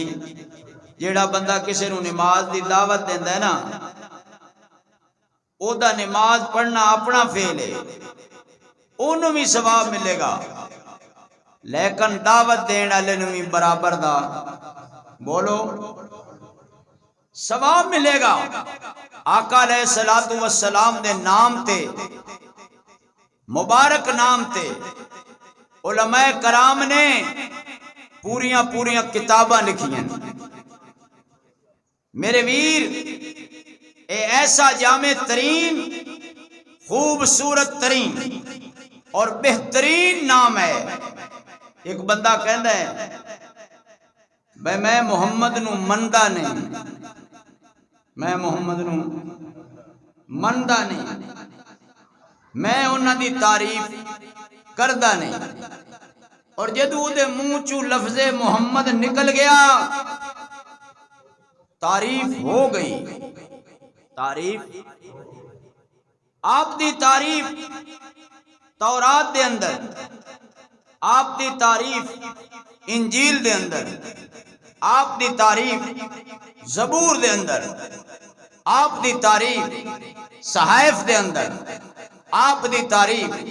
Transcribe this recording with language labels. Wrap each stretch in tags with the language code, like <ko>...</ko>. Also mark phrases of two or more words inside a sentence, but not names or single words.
<pa>جیڑا بندہ کسی نو نماز دی دعوت دیندا ہے نا، او دا نماز پڑھنا اپنا فعل ہے، اونوں بھی ثواب ملے گا، لیکن دعوت دین والے نوں بھی برابر دا بولو ثواب ملے گا۔ آقا علیہ الصلوۃ والسلام دے نام تے، مبارک نام تے علماء کرام نے پوریاں پوریاں کتاباں لکھیاں۔ میرے ویر، اے ایسا جامع ترین، خوبصورت ترین اور بہترین نام ہے۔ ایک بندہ کہندا ہے بھئی میں محمد نو مندا نہیں، میں محمد نو مندا نہیں، میں انہاں دی تعریف کردا نہیں، اور جدوں دے منہ چوں لفظ محمد نکل گیا تعریف ہو گئی۔ تعریف، آپ دی تعریف تورات دے اندر، آپ دی تعریف انجیل دے اندر، آپ دی تعریف زبور دے اندر، آپ دی تعریف صحائف دے اندر، آپ دی تعریف</pa>